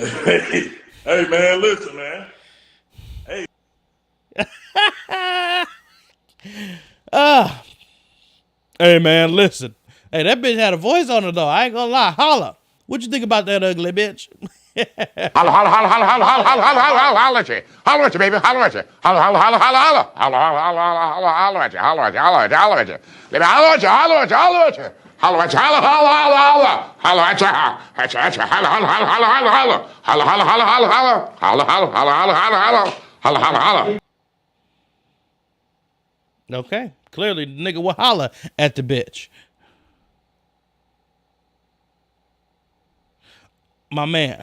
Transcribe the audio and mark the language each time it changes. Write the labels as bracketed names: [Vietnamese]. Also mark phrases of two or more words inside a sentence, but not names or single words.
[English] Hey, man, listen, man. Hey. Hey man, listen. Hey, that bitch had a voice on her though. I ain't gonna lie. Holla. What you think about that ugly bitch? Holla, holla, holla, holla, holla, holla, holla, holla, holla, holla at you. Holla at you, baby. Holla at you. Holla, holla, holla, holla, holla. Holla, holla, holla, holla, holla at you. Holla at you, holla at you, holla at you. Baby, holla at you, holla at you, holla at you. Holla at you, holla, holla, holla, holla. Holla at you, at you. Holla, holla, holla, holla, holla, holla. Holla, holla, holla, holla, holla. Holla, holla, holla, holla, holla, holla. Holla, holla, holla. Okay. Clearly the nigga will holla at the bitch. My man.